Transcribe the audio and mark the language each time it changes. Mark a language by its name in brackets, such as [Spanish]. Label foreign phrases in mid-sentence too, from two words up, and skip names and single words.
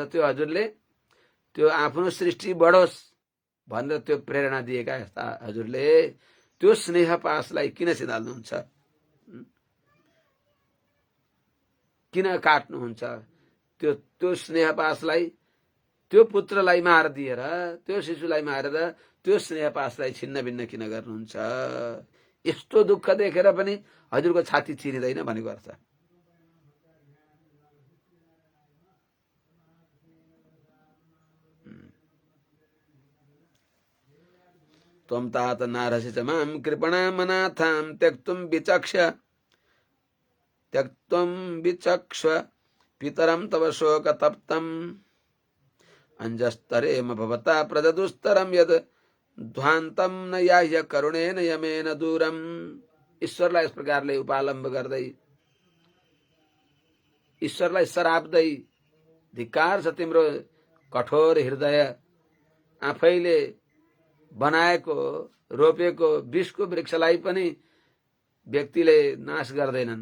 [Nepali] त्यो हजुरले त्यो आफ्नो सृष्टि बढोस् भनेर त्यो प्रेरणा दिएका हजुरले त्यो स्नेह पासलाई किन सिधाल्नुहुन्छ, किन काट्नुहुन्छ? त्यो स्नेह पासलाई त्यो पुत्रलाई मारिदिएर त्यो शिशुलाई मारेर त्यो स्नेह पासलाई छिन्न भिन्न किन गर्नुहुन्छ? यस्तो दुःख देखेर पनि हजुरको छाती चिरिँदैन भनेको अर्थ। [Sanskrit] त्वं तात नारसि च मां कृपणामनाथां त्यक्तुं विचक्ष पितरं तव शोकतप्तम् अंजस्तरेम भवता प्रजदुस्तरं यद ध्वान्तं न याह्य करुणेन यमेन दूरम। [Nepali] ईश्वरलाई यस प्रकारले उपालम्ब गर्दै, ईश्वरलाई सराप्दै, धिक्कार छ तिम्रो कठोर हृदय, आफैले बनाएको रोपेको विषको वृक्षलाई पनि व्यक्तिले नाश गर्दैनन्।